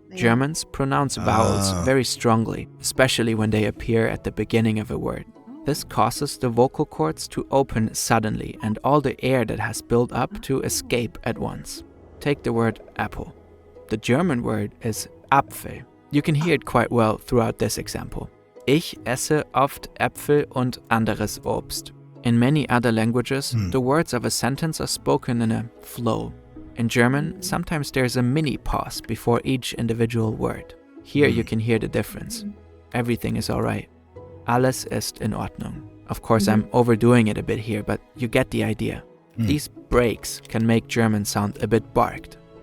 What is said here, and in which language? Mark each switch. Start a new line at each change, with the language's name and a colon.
English: Germans pronounce vowels very strongly, especially when they appear at the beginning of a word. This causes the vocal cords to open suddenly and all the air that has built up to escape at once. Take the word apple. The German word is Apfel. You can hear it quite well throughout this example.
German: Ich esse oft Äpfel und anderes Obst.
English: In many other languages, the words of a sentence are spoken in a flow. In German, sometimes there's a mini pause before each individual word. Here you can hear the difference. Everything is alright.
German: Alles ist in Ordnung.
English: Of course, I'm overdoing it a bit here, but you get the idea. These breaks can make German sound a bit barked.